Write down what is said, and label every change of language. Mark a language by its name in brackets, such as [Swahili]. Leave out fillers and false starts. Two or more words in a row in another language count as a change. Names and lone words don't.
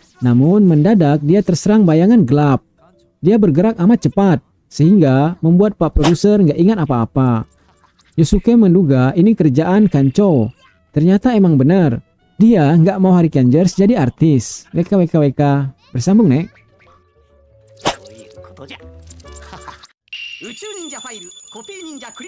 [Indonesian] Namun mendadak dia terserang bayangan gelap. Dia bergerak amat cepat sehingga membuat Pak Produser nggak ingat apa-apa. Yosuke menduga ini kerjaan Kancho. Ternyata emang benar. Dia nggak mau Hurricaners jadi artis. WKWKWK. Bersambung, Nek. [Japanese] 宇宙忍者ファイルコピー忍者クリ